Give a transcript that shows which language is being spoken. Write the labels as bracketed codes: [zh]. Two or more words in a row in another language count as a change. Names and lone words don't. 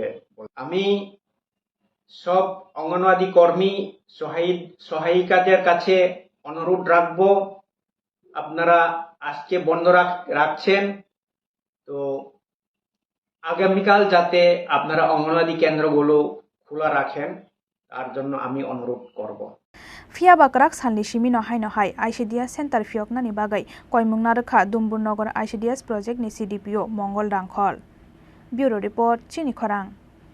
[bn] আমি সব অঙ্গনওয়াড়ি কর্মী সহায়িকাদের কাছে অনুরোধ রাখব, আপনারা আজকে বন্ধ রাখছেন তো আগামীকাল যাতে আপনারা অঙ্গনওয়াড়ি কেন্দ্রগুলো খোলা রাখেন তার জন্য আমি অনুরোধ করব। [trp] Phiaba krak salni Simi no hai [en] ICDS center [trp] phioknani bagai koimungna rwkha Dumbur Nagar [en] ICDS project [trp] ni CDPO Mongol Rangkhol. Bureau report Chini Khorang.